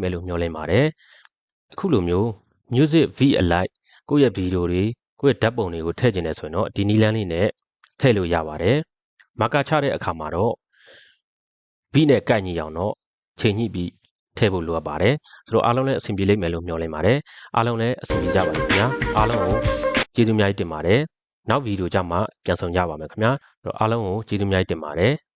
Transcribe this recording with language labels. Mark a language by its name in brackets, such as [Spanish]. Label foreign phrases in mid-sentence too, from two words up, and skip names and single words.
[Burmese] မယ်လို့မျှော်လင့်ပါတယ်အခုလိုမျိုး [English] music v-alike [Burmese] ကိုယ့်ရဲ့ဗီဒီယိုတွေကိုယ့်ရဲ့ဓာတ်ပုံတွေကိုထည့်ကျင်နေဆိုရင်တော့ဒီနည်းလမ်းလေးနဲ့ထည့်လို့ရပါတယ်မာကာချတဲ့အခါမှာတော့ v နဲ့ကိုက်ညီအောင်တော့ချိန်ညှိပြီးထည့်ဖို့လိုအပ်ပါတယ်ဆိုတော့အားလုံးလည်းအဆင်ပြေလိမ့်မယ်လို့မျှော်လင့်ပါတယ်အားလုံးလည်းအဆင်ပြေကြပါလိမ့်ခင်ဗျာအားလုံးကိုကျေးဇူးများတင်ပါတယ်နောက်ဗီဒီယိုကြမှာပြန်ဆောင်ကြပါမယ်ခင်ဗျာအားလုံးကိုကျေးဇူးများတင်ပါတယ်